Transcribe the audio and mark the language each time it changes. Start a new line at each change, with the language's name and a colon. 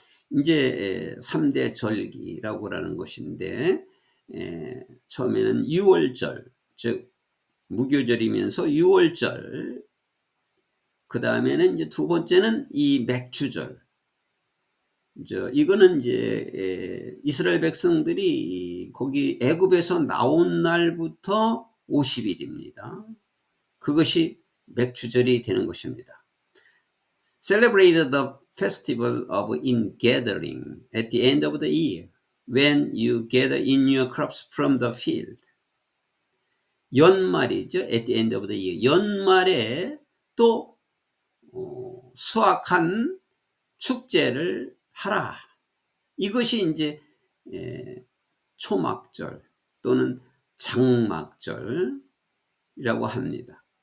Korean: 이제 3대 절기라고 하는 것인데 처음에는 유월절, 즉 무교절이면서 유월절, 그 다음에는 이제 두 번째는 이 맥주절. 이거는 이제 이스라엘 백성들이 거기 애굽에서 나온 날부터 50일입니다. 그것이 맥주절이 되는 것입니다.
English: Celebrate the festival of ingathering at the end of the year, when you gather in your crops from the field.
Korean: 연말이죠.
English: At the end of the year.
Korean: 연말에 또 수확한 축제를 하라. 이것이 이제 초막절 또는 장막절이라고 합니다.